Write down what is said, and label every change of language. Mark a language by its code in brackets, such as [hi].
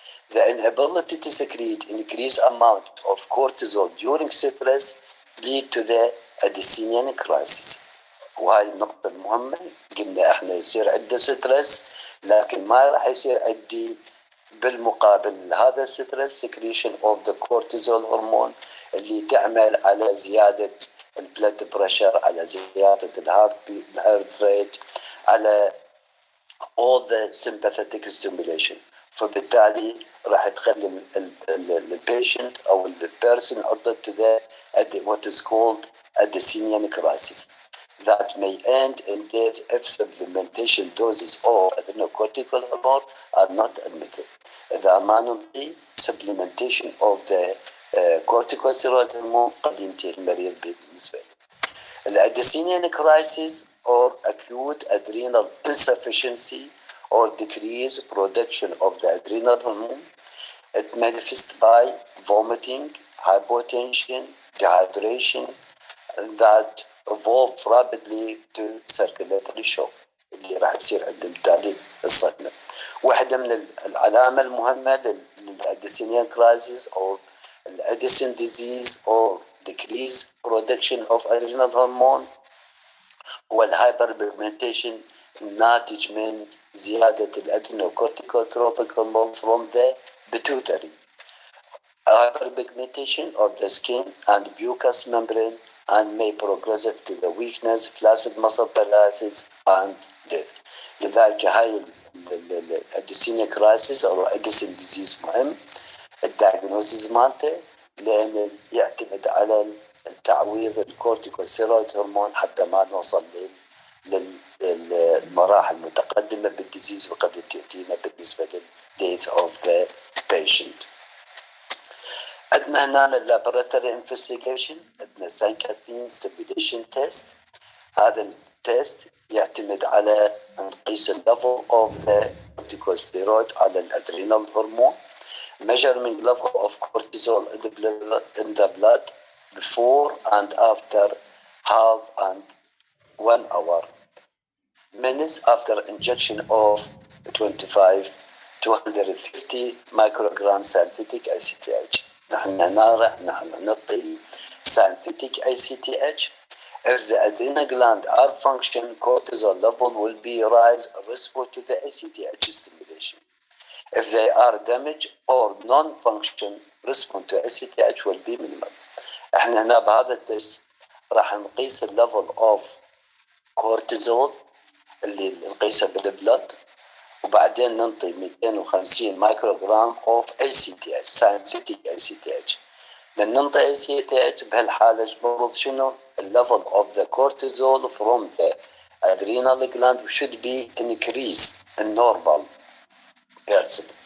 [en] The inability to secrete increased amount of cortisol during stress lead to the Addisonian crisis. [ar] وهاي النقطة المهمة. قلنا احنا يصير عندنا ستريس، لكن ما راح يصير عندي بالمقابل هذا الستريس [en] secretion of the cortisol hormone [ar] اللي تعمل على زيادة البلد بريشر، على زيادة الهارت ريت، على [en] all the sympathetic stimulation. [ar] فبالتالي راح تخلي البيشنت او البيرسون عرضة [en] to the what is called Addisonian crisis that may end in death if supplementation doses of adrenocortical hormone are not admitted. [ar] إذا ما نعطي [en] supplementation of the corticosteroid hormone [ar] قد ينتهي المريض بالنسبة له. [en] الأديسونيان crisis or acute adrenal insufficiency or decreased production of the adrenal hormone. It manifests by vomiting, hypotension, dehydration that evolve rapidly to circulatory shock [ar] اللي راح يصير عندهم بالتالي الصدمة. واحدة من العلامة المهمة للأديسونيان crisis or الأديسون disease [en] or decreased production of adrenal hormone [ar] هو الهايبربيجمنتيشن الناتج من زيادة الأدرينوكورتيكوتروبيك [en] hormone from the pituitary. Hyperpigmentation of the skin and mucous membrane and may progressive to the weakness, flaccid muscle paralysis and death. [ar] لذلك هاي الأديسونيا كرايسيس أو أديسون ديزيز مهم الدايجنوزيس مالته، لأن يعتمد على التعويض الكورتيكوستيرويد هرمون حتى ما نوصل للمراحل المتقدمة بالديزيز وقد تأتينا بالنسبة لل [en] death of the patient. [ar] عندنا هنا اللابوراتوري انفستيجيشن، عندنا سانكاتين ستيبيليشن تيست. هذا التيست يعتمد على نقيس الليفل اوف ذا كورتيكوستيرويد على الادرينال هرمون، [en] measuring level of cortisol in the blood before and after half and 1 hour, minutes after injection of 25 to 150 microgram synthetic ACTH. [ar] نحن نعطي [en] synthetic ACTH If the adrenal gland are function, cortisol level will be rise response to the ACTH stimulation. If they are damaged or non-function, response to ACTH will be minimal. [ar] احنا هنا بهذا التست راح نقيس الليفل اوف كورتيزول اللي نقيسه بالبلد، وبعدين ننطي 250 مايكروغرام اوف اي سي تي اتش ساينتيتيك اي سي تي اتش. من ننطي اي سي تي اتش بهالحاله المفروض شنو؟ الليفل اوف ذا كورتيزول فروم ذا [en] adrenal gland should be increase in normal person.